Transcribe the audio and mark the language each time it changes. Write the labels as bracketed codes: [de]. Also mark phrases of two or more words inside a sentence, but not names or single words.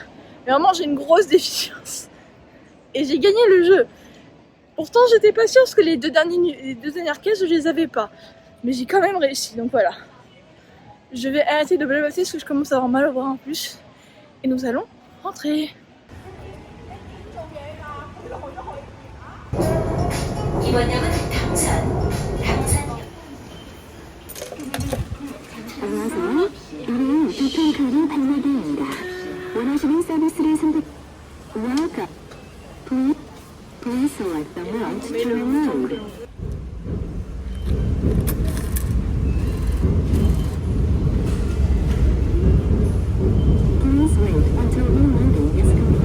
[fr] Mais vraiment j'ai une grosse déficience. Et j'ai gagné le jeu. Pourtant j'étais pas sûre parce que les deux dernières cases je les avais pas. Mais j'ai quand même réussi, donc voilà. Je vais arrêter de blablater parce que je commence à avoir mal au bras en plus. Et nous allons rentrer. [ko] 이번 역은 당산. 안녕하세요. 이름은 교통카드 박나기입니다. 원하시는 서비스를 선택. [en] Welcome. Please select the route to reload. Please wait until reloading is